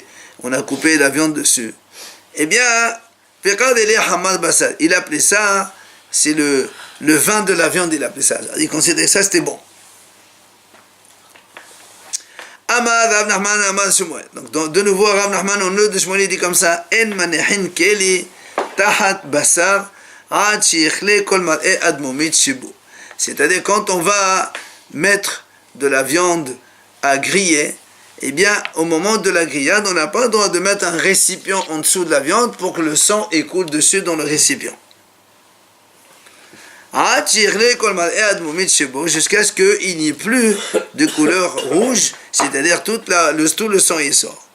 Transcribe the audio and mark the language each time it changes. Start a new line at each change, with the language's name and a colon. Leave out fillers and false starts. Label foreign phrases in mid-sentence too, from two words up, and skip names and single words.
French: On a coupé la viande dessus. Eh bien, il appelait ça, c'est le vin de la viande, il appelait ça. Il considérait que ça, c'était bon.
Aramaic: אמר רב נחמן אמר שמואל.
French: Donc, de nouveau, Rav Nachman, on le de Shmuel, il dit comme ça,
Hebrew: אין מניחין כלי תחת בשר עד שיכלה כל מראה אדמומית שבו.
French: C'est-à-dire, quand on va mettre de la viande à griller, eh bien, au moment de la grillade, on n'a pas le droit de mettre un récipient en dessous de la viande pour que le sang écoule dessus dans le récipient. Jusqu'à ce qu'il n'y ait plus de couleur rouge, c'est-à-dire tout le sang y sort.